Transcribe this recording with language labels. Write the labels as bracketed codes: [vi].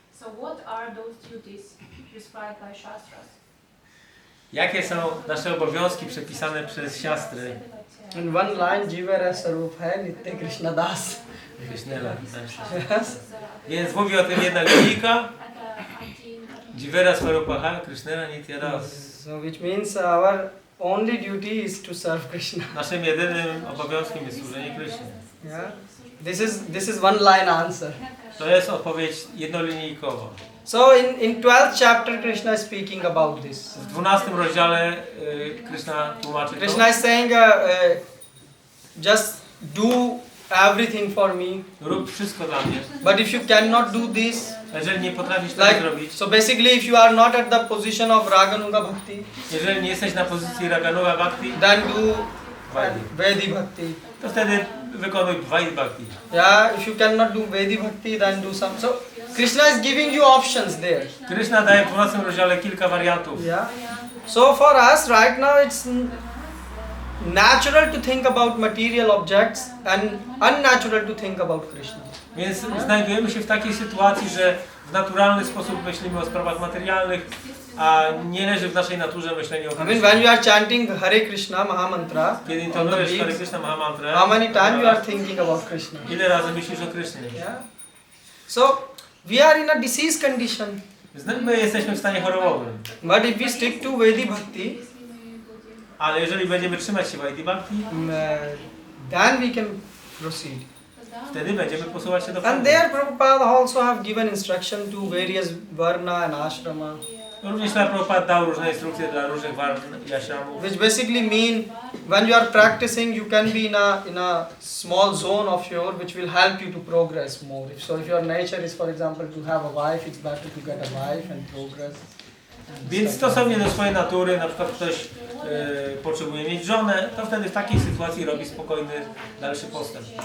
[en] So what are those duties prescribed by Shastras? [pl] Jakie są nasze obowiązki przepisane przez siastry? [en] In one line, [bn] Jivara Sarvabhaya Nitya Krishna Das. Krishnela. [en] Yes. [pl] Więc mówi o tym jedna linijka. [bn] Jivera Swarupahaya Krishnela Nityadas. [en] So which means our only duty is to serve Krishna. [pl] Naszym jedynym obowiązkiem jest służenie Krysznie. [en] Yeah. This is one line answer. [pl] To jest odpowiedź jednolinijkowa. [en] So in 12th chapter Krishna is speaking about this. [pl] W 12 rozdziale Krishna tłumaczy to. [en] Krishna is saying just do everything for me. [pl] Rób wszystko dla mnie. [en] But if you cannot do this, [pl] Jeżeli nie potrafisz tego zrobić, [en] so basically if you are not at the position of Raganuga Bhakti, [pl] jeżeli nie jesteś na pozycji Raganuga Bhakti, [en] then do Vaidhi, Vedi Bhakti. [pl] to wtedy wykonuj Vaidhi Bhakti. [en] Yeah, if you cannot do Vedi Bhakti, then do some. So Krishna is giving you options there. [pl] Krishna daje w 12 rozdziale kilka wariantów. [en] Yeah. So for us right now it's natural to think about material objects and unnatural to think about Krishna. [pl] Więc znajdujemy się w takiej sytuacji, że w naturalny sposób myślimy o sprawach materialnych, a nie leży w naszej naturze myślenie o [en] I mean, [pl] Krysznie. [en] when you are chanting Hare Krishna Mahamantra [pl] Kiedy [en] on the [pl] intonujesz Hare [en] beats, [pl] Krishna Mahamantrę, [en] how many times you are thinking about Krishna? [pl] ile razy myślisz o Krysznie? [en] Yeah. So we are in a disease condition. [pl] My jesteśmy w stanie chorobowym, [en] But if we stick to Vedi Bhakti, [pl] ale jeżeli będziemy trzymać się Vaidhi Bhakti, [en] then we can proceed. [pl] wtedy będziemy posuwać się do [en] And [pl] przodu. [en] there Prabhupada also have given instruction to various varna and ashrama, [pl] Również Prabhupada dał różne instrukcje dla różnych warn i ashramów, [en] which basically mean when you are practicing, you can be in a small zone of your which will help you to progress more. If your nature is, for example, to have a wife, it's better to get a wife and progress. [pl] Więc stosownie do swojej natury, na przykład ktoś potrzebuje mieć żonę, to wtedy w takiej sytuacji robi spokojny dalszy postęp.